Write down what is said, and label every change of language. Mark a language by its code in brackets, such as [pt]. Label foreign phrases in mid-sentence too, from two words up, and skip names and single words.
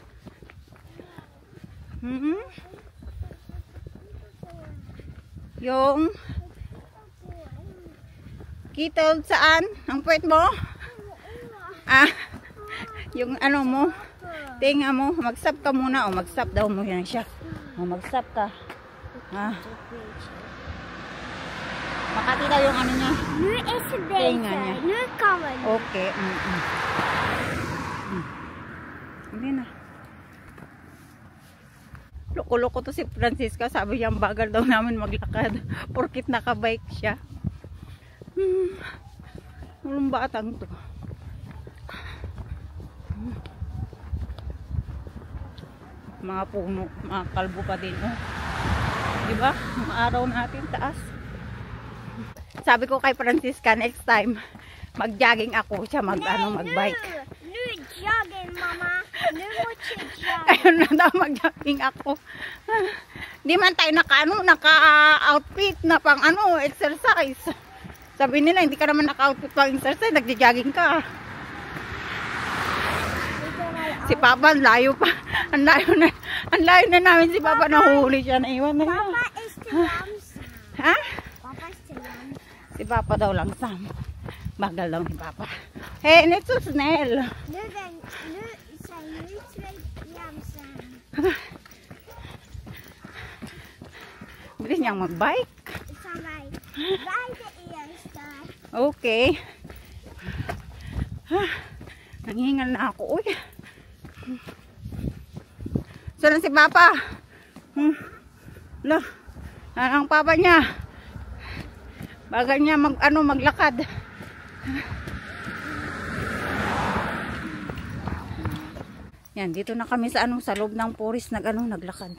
[tl] Yung kitol saan? Ang puwet mo? Ah, yung ano mo? Tinga mo, mag-stop ka muna. O, mag-stop daw mo yan siya. O, mag-stop ka. Ah. Makati daw yung ano niya. [nl] Nu is het [tl] Tinga [nl] beter. [tl] niya. [nl] Nu kan we. [tl] Okay. Hindi na. Loko-loko to si Francisca. Sabi niya, bagal daw namin maglakad. Porkit nakabike siya. Walang batang to. Mga puno, mga kalbo pa din. Oh. Diba? Mga araw natin, taas. Sabi ko kay Francisca, [en] next time, [tl] mag-jogging ako siya, mag-bike. [nl] Nu jogging, mama. Nu moet je joggen. [tl] Ayun na daw, mag-jogging ako. Di man tayo naka-outfit na pang exercise. Sabi nila, hindi ka naman naka-outfit pang exercise, nag-jogging ka. Si Papa, ang layo pa. Ang layo na namin si Papa, nahuli siya, naiwan na yun. [nl] Papa is te langzaam. [tl] Ha? [nl] Papa is te langzaam. [tl] Si Papa daw langsam. Bagal daw ni Papa. [nl] Hey, niet zo snel. Nu zijn jullie 2 langzaam. [tl] Bilis niyang mag-bike. [nl] Zijn wij de eerste. [tl] Okay. Nanghingal na ako. Uy. Saan si Papa? Lo, ang Papa niya. Bagal niya maglakad. Yan, dito na kami sa sa loob ng forest naglakad.